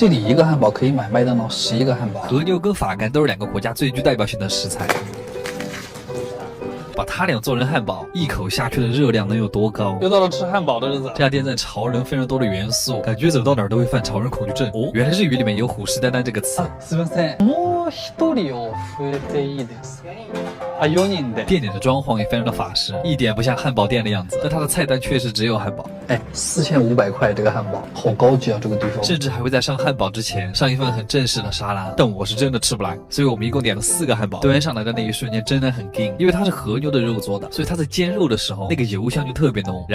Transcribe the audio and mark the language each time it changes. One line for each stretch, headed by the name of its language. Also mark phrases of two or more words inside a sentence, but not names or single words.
Chinese: 这里一个汉堡可以买麦当劳11个汉堡。和牛跟法肝都是2个国家最具代表性的食材。把它俩做成汉堡，一口下去的热量能有多高？又到了吃汉堡的日子。这家店在潮人非常多的元素，感觉走到哪儿都会犯潮人恐惧症。哦，原来日语里面有虎视眈眈这个词。
Japanese: すみません。もう1人を増えていいですか？4人で。
Chinese: 店里的装潢也非常的法式，一点不像汉堡店的样子，但它的菜单确实只有汉堡。 4500块这个汉堡，好高级啊！这个地方甚至还会在上汉堡之前上一份很正式的沙拉，但我是真的吃不来，所以我们一共点了4个汉堡。端上来的那一瞬间真的很硬，因为它是和牛的肉做的，所以它在煎肉的时候那个油香就特别浓。